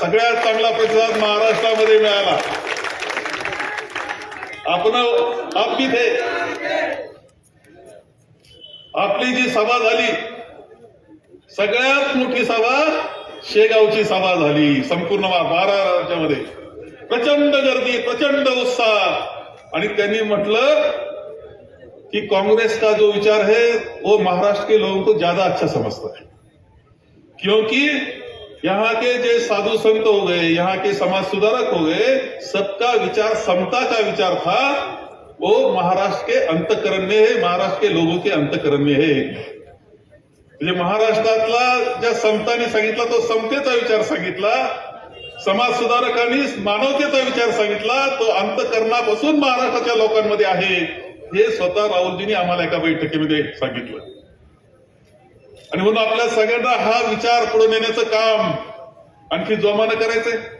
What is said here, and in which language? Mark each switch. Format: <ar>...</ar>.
<mr>सगळ्यात चांगला प्रतिसाद महाराष्ट्रामध्ये मिळाला.</mr> <hi>आप भी थे.</hi> <mr>आपली जी सभा झाली, सगळ्यात मोठी सभा शेगावची सभा झाली. संपूर्ण 12 राज्यामध्ये प्रचंड गर्दी, प्रचंड उत्साह. आणि त्यांनी म्हटलं कि</mr> <hi>कांग्रेस का जो विचार है वो महाराष्ट्र के लोगों को ज्यादा अच्छा समझता है, क्योंकि यहाँ के जो साधु संत हो गए, यहाँ के समाज सुधारक हो गए, सबका विचार समता का विचार था. वो महाराष्ट्र के अंतःकरण में है, महाराष्ट्र के लोगों के अंतःकरण में है.</hi> <mr>म्हणजे महाराष्ट्रातला ज्या संतांनी सांगितला तो समतेचा विचार सांगितला, समाज सुधारकांनी मानवतेचा विचार सांगितला, तो अंतःकरणापासून महाराष्ट्राच्या लोकांमध्ये आहे. हे स्वतः राहुलजींनी आम्हाला एका बैठकीमध्ये सांगितलं. आणि म्हणून आपल्या सगळ्यांना हा विचार पुढे नेण्याचं काम आणखी जोमानं करायचंय.</mr>